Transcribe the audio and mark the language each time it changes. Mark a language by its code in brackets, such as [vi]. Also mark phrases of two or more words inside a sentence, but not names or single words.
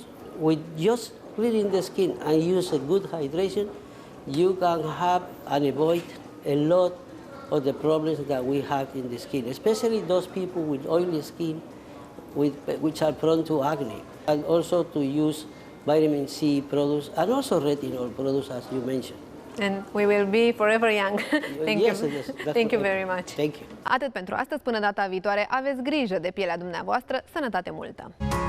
[en] With just cleaning the skin and use a good hydration, you can have and avoid a lot of the problems that we have in the skin, especially those people with oily skin, which are prone to acne, and also to use vitamin C products and also retinol products, as you mentioned. And we will be forever young. Thank Yes, you. yes, Thank you very much. Thank you. [ro] Atât pentru astăzi, până data viitoare, aveți grijă de pielea dumneavoastră, sănătate multă!